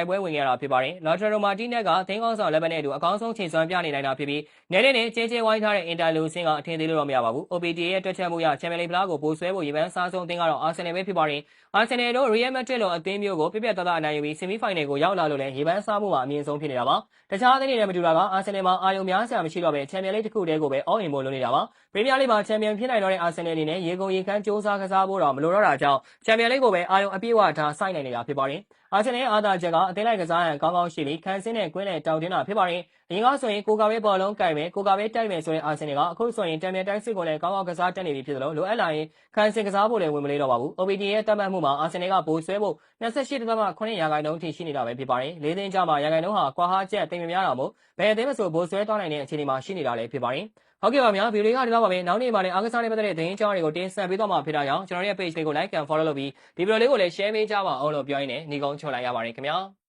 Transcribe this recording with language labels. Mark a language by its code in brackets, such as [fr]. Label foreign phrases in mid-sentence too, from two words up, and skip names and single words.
[my] ပွဲဝင်ခဲ့ရတာဖြစ်ပါတယ်။ Lautaro Martinez ကသင်းကောင်းဆောင်လက်ပတ်နဲ့အတူအကောင်းဆုံးချိန်စွမ်းပြနေနိုင်တာဖြစ်ပြီးနယ်နဲ့ကျဲဝိုင်းထားတဲ့အင်တာလူစင်းကအထင်သေးလို့တော့မရပါဘူး။ OPT ရဲ့တွက်ချက်မှုရချန်ပီယံလိဖလားကိုဘိုးဆွဲဖို့ရေပန်းစားဆုံးအသင်းကတော့အာဆင်နယ်ပဲဖြစ်ပါတယ်။အာဆင်နယ်တို့ Real Madrid လိုအသင်းမျိုးကိုပြတ်သားအနိုင်ယူပြီးဆီ မီဖိုင်နယ်ကိုရောက်လာလို့လည်းရေပန်းစားမှုမှာအမြင့်ဆုံးဖြစ်နေတာပါ။တခြားအသင်းတွေနဲ့မတူတာကအာဆင်နယ်မှာအာရုံများစရာမရှိတော့ပဲချန်ပီယံလိတစ်ခုတည်းကိုပဲ [en] all in [my] ဖို့လုပ်နေတာပါ။ပရီးမီးယားလိမှာချန်ပီယံဖြစ်နိုင်တော့တဲ့အာဆင်နယ်အနေနဲ့ရေကုန်ရေခမ်းစူးစမ်းကစားဖို့တော့မလိုတော့တာကြောင့်ချန်ပီယံလိကိုပဲအာရုံအပြည့်အဝထားစိုက်နိုင်နေတာဖြစ်ပါတယ်။အာဆင်နယ်အားသာချက်ကအသင်းလိုက်ကစားရန်ကောင်းကောင်းရှိပြီးခန်းစင်းနဲ့ကွင်းနဲ့တောင်တင်းတာဖြစ်ပါတယ်။အရင်ကဆိုရင်ကိုကပဲဘောလုံးကင်မယ်ကိုကပဲတိုက်မယ်ဆိုတဲ့အာဆင်နယ်ကအခုဆိုရင်တံမြန်တိုက်စစ်ကိုလည်းကောင်းကောင်းကစားတက်နေပြီဖြစ်သလိုလိုအပ်လာရင်ခန်းစင်းကစားဖို့လည်းဝင်မလေးတော့ပါဘူး။ OPT ရဲ့တတ်မှတ်မှုမှာအာဆင်နယ်ကဘိုးဆွဲဖို့ 28.9%ထိရှိနေတာပဲဖြစ်ပါတယ်။၄သိန်းကျမှရာခိုင်နှုန်းဟာကွာဟာချက်တိမ်မများတော့မို့ဘယ်အသင်းမဆိုဘိုးဆွဲသွားနိုင်တဲ့အခြေအနေမှာရှိနေတာလည်းဖြစ်ပါတယ်။ဟုတ်ကဲ့ပါဗျာဗီဒီယိုကဒီလောက်ပါပဲနောက်နေ့မှလည်းအားကစားနဲ့ပတ်သက်တဲ့သတင်းအကြောင်းတွေကိုတင်ဆက်ပေးသွားမှာဖြစ်တာကြောင့်ကျွန်တော်ရဲ့ page လေးကို [en] like and follow [my] လုပ်ပြီးဒီဗီဒီယိုလေးကိုလည်း share ပေးကြပါအောင်လို့ပြောရင်းနဲ့ညီကုန်းချွန်လိုက်ရပါတယ်ခင်ဗျာ။